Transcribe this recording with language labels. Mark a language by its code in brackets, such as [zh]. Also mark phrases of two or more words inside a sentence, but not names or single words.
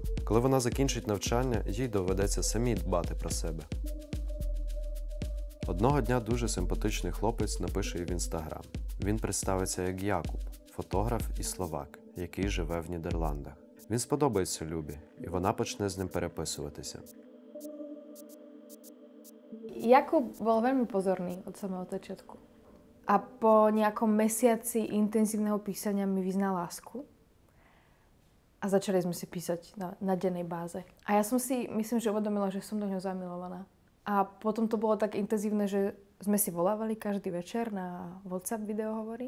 [uk] Коли вона закінчить навчання, їй доведеться самій дбати про себе. Одного дня дуже симпатичний хлопець напише їй в Інстаграм. Він представиться як Якуб, фотограф і словак, який живе в Нідерландах. Він сподобається Любі, і вона почне з ним переписуватися. [sk] Jakub bol veľmi pozorný od samého začiatku. A po nejakom mesiaci intenzívneho písania mi vyznal lásku. A začali sme si písať na dennej báze. A ja som si, myslím, že uvedomila, že som do ňoho zamilovaná. A potom to bolo tak intenzívne, že sme si volávali každý večer na WhatsApp videohovory.